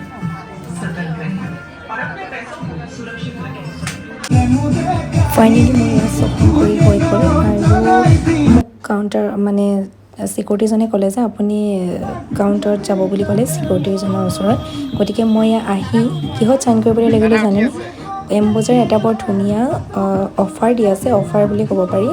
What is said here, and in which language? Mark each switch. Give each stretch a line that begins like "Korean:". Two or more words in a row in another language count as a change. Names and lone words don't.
Hindi: सतर्क रहें और अपने पैसों को सुरक्षित रखें।
Assamese: ফাইনেলি মই ইয়াত শ্বপিং কৰি হৈ গ'ল আৰু মোক কাউণ্টাৰ মানে ছিকিউৰিটিজনে ক'লে যে আপুনি কাউণ্টাৰত যাব বুলি ক'লে ছিকিউৰিটিজনৰ ওচৰত। গতিকে মই ইয়াত আহি কিহত চাইন কৰিবলৈ লাগিলে জানেনে? এম বজাৰ এটা বৰ ধুনীয়া অফাৰ দি আছে, অফাৰ বুলি ক'ব পাৰি।